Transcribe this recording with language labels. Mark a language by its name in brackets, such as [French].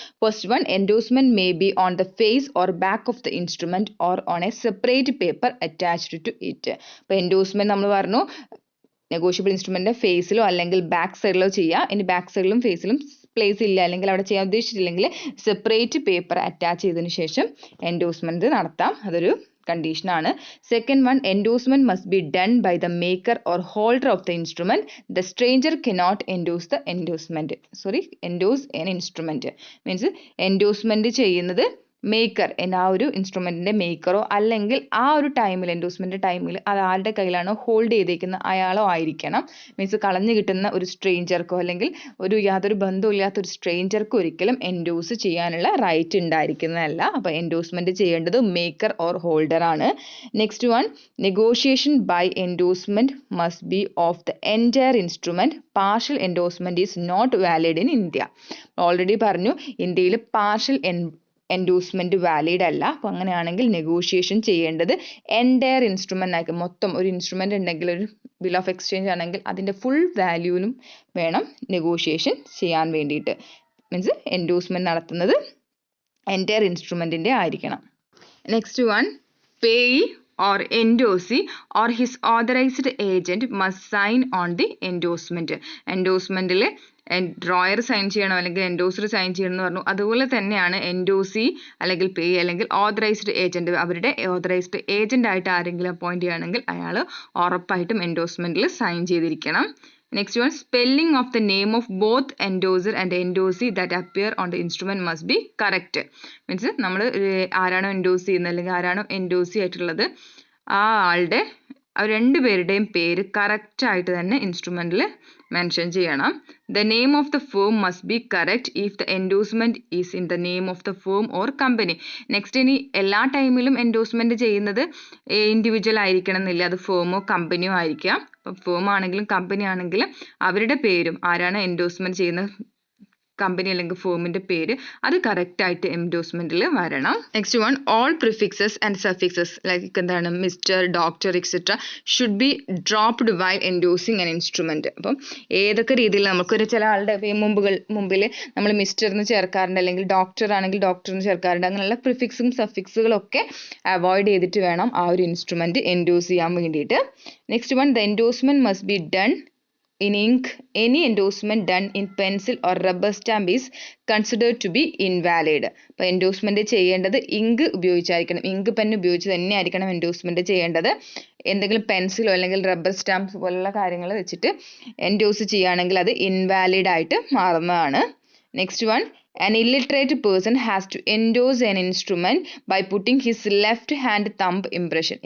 [English] First one, endorsement may be on the face or back of the instrument or on a separate paper attached to it. [Malayalam] അപ്പോൾ endorsement നമ്മൾ പറഞ്ഞു negotiable instrument ഫേസിലോ അല്ലെങ്കിൽ back സൈഡിലോ ചെയ്യുക. ഇനി back സൈഡിലും ഫേസിലും place ഇല്ല അല്ലെങ്കിൽ അവിടെ ചെയ്യാൻ ഉദ്ദേശിച്ചിട്ടില്ലെങ്കിൽ സെപ്പറേറ്റ് പേപ്പർ അറ്റാച്ച് ചെയ്തതിനു ശേഷം എൻഡോഴ്സ്മെന്റ് നടത്താം. അതൊരു condition ആണ്. [English] Second one, endorsement must be done by the maker or holder of the instrument. The stranger cannot endorse the endorsement. Endorse an instrument. [Malayalam] Means endorsement ചെയ്യുന്നത് മേക്കർ ആ ഒരു ഇൻസ്ട്രുമെന്റിന്റെ മേക്കറോ അല്ലെങ്കിൽ ആ ഒരു ടൈമിൽ എൻഡോഴ്സ്മെന്റ് ടൈമിൽ അത് ആരുടെ കയ്യിലാണോ ഹോൾഡ് ചെയ്തേക്കുന്ന അയാളോ ആയിരിക്കണം. മീൻസ് കളഞ്ഞു കിട്ടുന്ന ഒരു സ്ട്രേഞ്ചർക്കോ അല്ലെങ്കിൽ യാതൊരു ബന്ധമില്ലാത്ത ഒരു സ്ട്രേഞ്ചർക്കോ ഒരിക്കലും എൻഡോഴ്സ് ചെയ്യാനുള്ള റൈറ്റ് ഉണ്ടായിരിക്കുന്നതല്ല. അപ്പോൾ എൻഡോഴ്സ്മെന്റ് ചെയ്യേണ്ടത് മേക്കർ ഓർ ഹോൾഡർ ആണ്. [English] Next one, negotiation by endorsement must be of the entire instrument. Partial endorsement is not valid in India. [Malayalam] Already പറഞ്ഞു ഇന്ത്യയിൽ പാർഷ്യൽ എൻഡോഴ്സ്മെന്റ് വാലിഡ് അല്ല. അപ്പോൾ അങ്ങനെയാണെങ്കിൽ നെഗോഷിയേഷൻ ചെയ്യേണ്ടത് എൻറ്റയർ ഇൻസ്ട്രുമെന്റ് ആയിരിക്കും. മൊത്തം ഒരു ഇൻസ്ട്രുമെന്റ് ഉണ്ടെങ്കിൽ ഒരു ബിൽ ഓഫ് എക്സ്ചേഞ്ച് ആണെങ്കിൽ അതിന്റെ ഫുൾ വാല്യൂവിനും വേണം നെഗോഷിയേഷൻ ചെയ്യാൻ വേണ്ടിയിട്ട്. മീൻസ് എൻഡോഴ്സ്മെന്റ് നടത്തുന്നത് എൻറ്റയർ ഇൻസ്ട്രുമെന്റിന്റെ ആയിരിക്കണം. Next one, payee [English] or endorsee or his authorized agent must sign on the endorsement. [Malayalam] എൻഡോഴ്സ്മെന്റിൽ drawer sign ചെയ്യണം അല്ലെങ്കിൽ എൻഡോസർ സൈൻ ചെയ്യണം എന്ന് പറഞ്ഞു. അതുപോലെ തന്നെയാണ് എൻഡോസി അല്ലെങ്കിൽ പേ അല്ലെങ്കിൽ ഓതറൈസ്ഡ് ഏജന്റ്, അവരുടെ ഓതറൈസ്ഡ് ഏജന്റ് ആയിട്ട് ആരെങ്കിലും അപ്പോയിന്റ് ചെയ്യുകയാണെങ്കിൽ അയാൾ ഉറപ്പായിട്ടും എൻഡോഴ്സ്മെന്റിൽ സൈൻ ചെയ്തിരിക്കണം. [English] Next one, spelling of the name of both endorser and endorsee that appear on the instrument must be correct. [Malayalam] Means നമ്മൾ ആരാണോ എൻഡോസ് ചെയ്യുന്നത് അല്ലെങ്കിൽ ആരാണോ എൻഡോസി ആയിട്ടുള്ളത് ആ ആളുടെ രണ്ടുപേരുടെയും പേര് കറക്റ്റ് ആയിട്ട് തന്നെ ഇൻസ്ട്രുമെന്റിൽ മെൻഷൻ ചെയ്യണം. [English] The name of the firm must be correct if the endorsement is in the name of the firm or company. [Malayalam] Next ഇനി എല്ലാ ടൈമിലും എൻഡോഴ്സ്മെന്റ് ചെയ്യുന്നത് ഇൻഡിവിജ്വൽ ആയിരിക്കണം എന്നില്ല, അത് ഫേമോ കമ്പനിയോ ആയിരിക്കാം. അപ്പം ഫേം ആണെങ്കിലും കമ്പനി ആണെങ്കിലും അവരുടെ പേരും ആരാണ് എൻഡോഴ്സ്മെന്റ് ചെയ്യുന്ന കമ്പനി അല്ലെങ്കിൽ ഫേമിന്റെ പേര് അത് കറക്റ്റ് ആയിട്ട് എൻഡോഴ്സ്മെന്റിൽ വരണം. [English] Next one, all prefixes and suffixes like എന്താണ് mister, doctor etcetera should be dropped while endorsing an instrument. [Malayalam] അപ്പം ഏതൊക്കെ രീതിയിൽ നമുക്കൊരു ചില ആളുടെ മുമ്പിൽ നമ്മൾ മിസ്റ്റർ എന്ന് ചേർക്കാറുണ്ട് അല്ലെങ്കിൽ ഡോക്ടർ ആണെങ്കിൽ ഡോക്ടർ എന്ന് ചേർക്കാറുണ്ട്. അങ്ങനെയുള്ള പ്രിഫിക്സും സഫിക്സുകളും ഒക്കെ അവോയ്ഡ് ചെയ്തിട്ട് വേണം ആ ഒരു ഇൻസ്ട്രുമെന്റ് എൻഡോസ് ചെയ്യാൻ വേണ്ടിയിട്ട്. [English] Next one, the endorsement must be done in ink. Any endorsement done in pencil or rubber stamp is considered to be invalid. [Malayalam] അപ്പോൾ എൻഡോഴ്സ്മെന്റ് ചെയ്യേണ്ടത് ഇങ്ക് ഉപയോഗിച്ചായിരിക്കണം, ഇങ്ക് പെൻ ഉപയോഗിച്ച് തന്നെ ആയിരിക്കണം എൻഡോഴ്സ്മെന്റ് ചെയ്യേണ്ടത്. എന്തെങ്കിലും പെൻസിലോ അല്ലെങ്കിൽ റബ്ബർ സ്റ്റാമ്പ്സ് പോലുള്ള കാര്യങ്ങൾ വെച്ചിട്ട് എൻഡോഴ്സ് ചെയ്യുകയാണെങ്കിൽ അത് ഇൻവാലിഡ് ആയിട്ട് മാറുന്നതാണ്. [English] Next one, an illiterate person has to endorse an instrument by putting his left hand thumb impression.